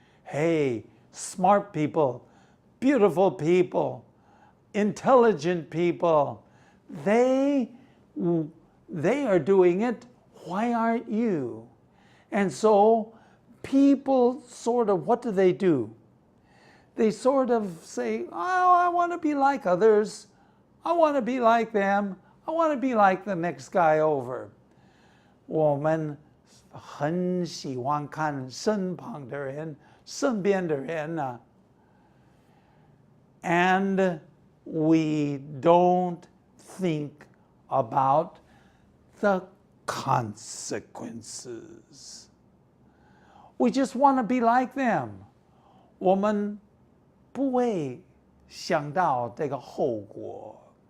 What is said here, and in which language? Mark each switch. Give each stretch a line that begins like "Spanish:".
English: Hey, smart people, beautiful people, intelligent people, they are doing it. Why aren't you? And so people sort of, what do? They sort of say, oh, I want to be like others. I want to be like them. I want to be like the next guy over.
Chinese: 我们很喜欢看身旁的人，身边的人啊。
English: And we don't think about the consequences. We just want to be like them.
Chinese: 我们不会想到这个后果。